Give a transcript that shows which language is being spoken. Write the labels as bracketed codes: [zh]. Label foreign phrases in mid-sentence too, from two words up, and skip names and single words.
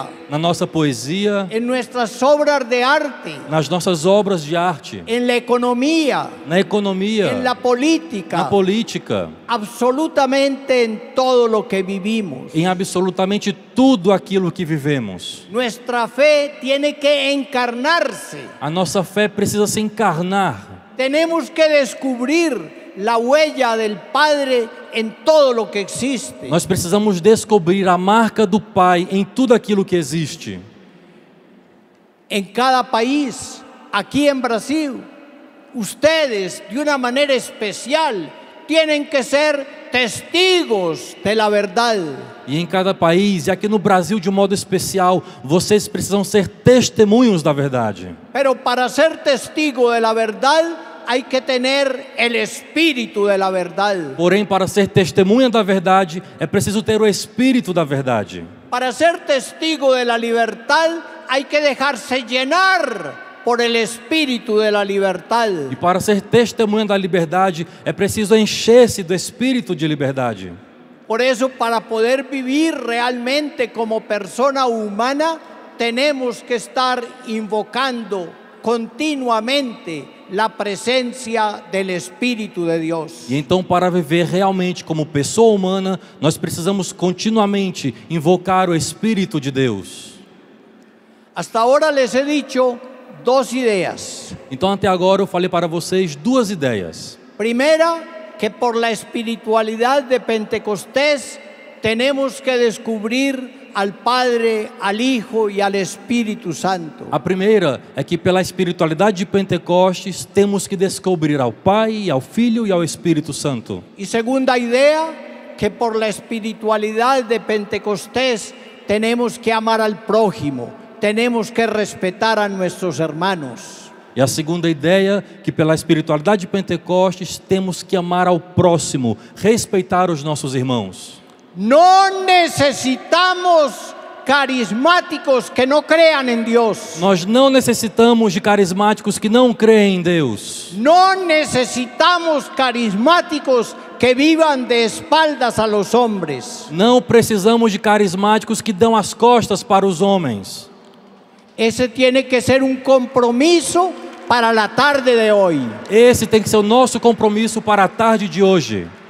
[pt] na nossa poesia, [es] en nuestras obras de arte, [pt] nas nossas obras de arte, [es] en la economía, [pt] na economia, [es] en la política, [pt] na política, [es] absolutamente en todo lo que vivimos. [pt] em absolutamente tudo aquilo que vivemos. [es] Nuestra fe tiene que encarnarse. [pt] A nossa fé precisa se encarnar. [es] Tenemos que descubrir la huella del Padre en todo lo que existe. [pt] Nós precisamos descobrir a marca do Pai em tudo aquilo que existe. [es] En cada país, aquí en Brasil, ustedes de una manera especial tienen que ser testigos de la verdad. [pt] E em cada país, e aqui no Brasil de um modo especial, vocês precisam ser testemunhos da verdade. [es] Pero para ser testigo de la verdad hay que tener el espíritu de la verdad. [pt] Porém, para ser testemunha da verdade, é preciso ter o espírito da verdade. [es] Para ser testigo de la libertad hay que dejarse llenar por el espíritu de la libertad. [pt] E para ser testemunha da liberdade, é preciso encher-se do espírito de liberdade. [es] Por eso, para poder vivir realmente como persona humana, tenemos que estar invocando continuamente la presencia del Espíritu de Dios. [pt] E então, para viver realmente como pessoa humana, nós precisamos continuamente invocar o Espírito de Deus. [es] Hasta ahora les he dicho dos ideas. [pt] Então, até agora eu falei para vocês duas ideias. [es] Primera, que por la espiritualidad de Pentecostés tenemos que descubrir al Padre, al Hijo y al Espíritu Santo. [pt] A primeira é que pela espiritualidade de Pentecostes temos que descobrir ao Pai, ao Filho e ao Espírito Santo. [es] Y segunda idea, que por la espiritualidad de Pentecostés tenemos que amar al prójimo, tenemos que respetar a nuestros hermanos. [pt] E a segunda ideia, que pela espiritualidade de Pentecostes temos que amar ao próximo, respeitar os nossos irmãos. [es] No necesitamos carismáticos que no crean en Dios. [pt] Nós não necessitamos de carismáticos que não creem em Deus. [es] No necesitamos carismáticos que vivan de espaldas a los hombres. [pt] Não precisamos de carismáticos que dão as costas para os homens. [es] Ese tiene que ser un compromiso para la tarde de hoy. [pt] Esse tem que ser o nosso compromisso para a tarde de hoje.